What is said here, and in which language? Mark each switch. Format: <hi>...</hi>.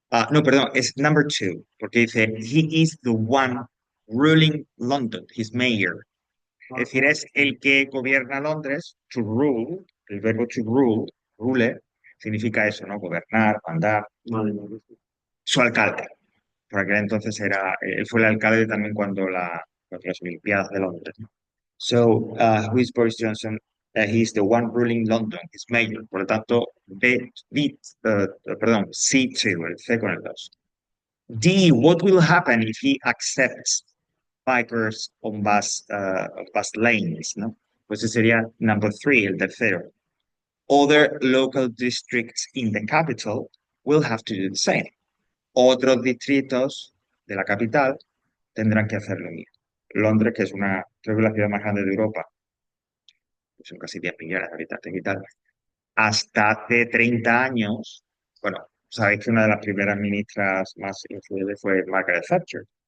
<es>No, perdón, es</es> <en>number two,</en> <es>porque dice,</es> <en>he is the one ruling London, his mayor.</en> <es>Es decir, es el que gobierna Londres, to rule, el verbo to rule, rule, significa eso, ¿no? Gobernar, mandar. Su alcalde. Por aquel entonces él fue el alcalde también cuando las Olimpiadas de Londres, ¿no?</es> <en>So, who is Boris Johnson? He's the one ruling London, he's mayor.</en> <es>Por lo tanto, perdón, C2, el C con el 2.</es> <en>D, what will happen if he accepts bikers on bus lanes, ¿no?</en> <es>Pues ese sería number three, el tercero.</es> <en>Other local districts in the capital will have to do the same.</en> <es>Otros distritos de la capital tendrán que hacer lo mismo. Londres, que es creo que la ciudad más grande de Europa, son casi 10 millones de habitantes y tal, hasta hace 30 años, bueno, sabéis que una de las primeras ministras más influyentes fue Margaret Thatcher.</es>